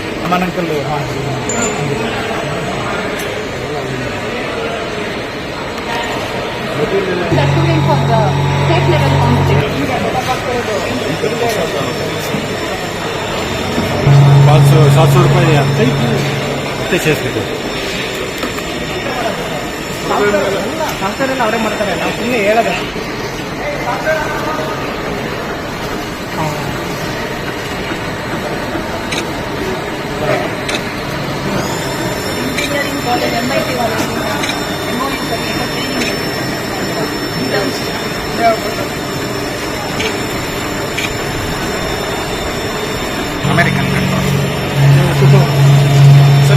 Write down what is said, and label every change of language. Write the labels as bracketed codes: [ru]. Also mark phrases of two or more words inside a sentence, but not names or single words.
[hi] रामान अंकल हाँ [en] Doing for the state level competition. [kn] 500-700 ರೂಪಾಯಿ ಅಂತ ಸೇರಿಸ್ಬೇಕು. ಸಾಫ್ಟ್ವೇರೆಲ್ಲ ಅವರೇ ಮಾಡ್ತಾರೆ, ನಾವು ಸುಮ್ಮನೆ ಹೇಳೋದು. [en] engineering college [hi] MIT वाले MOU करने का ट्रेनिंग [en] American sir